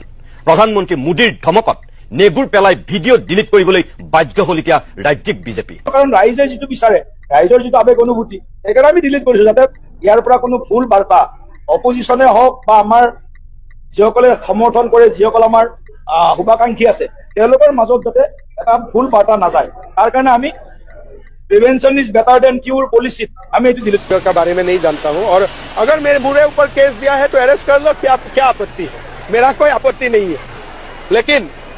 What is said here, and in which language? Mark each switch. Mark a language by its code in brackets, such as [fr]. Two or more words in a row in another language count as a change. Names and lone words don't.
[as] প্ৰধানমন্ত্ৰী মোদীৰ ধমকত নেগুৰ পেলাই ভিডিঅ' ডিলিট কৰিবলৈ বাধ্য হল এতিয়া ৰাজ্যিক বিজেপি। কাৰণ ৰাইজে যিটো বিচাৰে, ৰাইজৰ যিটো আৱেগ অনুভূতি, সেইকাৰণে আমি ডিলিট কৰিছো, যাতে ইয়াৰ পৰা কোনো ভুল বাৰ্তা অপজিশ্যনে হওক বা আমাৰ যিসকলে সমৰ্থন কৰে, যিসকল আমাৰ শুভাকাংক্ষী আছে, তেওঁলোকৰ মাজত যাতে এটা ভুল বাৰ্তা নাযায়, তাৰ কাৰণে আমি [en] prevention is better than cure policy [hi] हमें डिलीट का बारे में नहीं जानता हूं, और अगर मेरे ऊपर केस दिया है तो अरेस्ट कर लो, क्या आपत्ति है? मेरा कोई आपत्ति नहीं है, लेकिन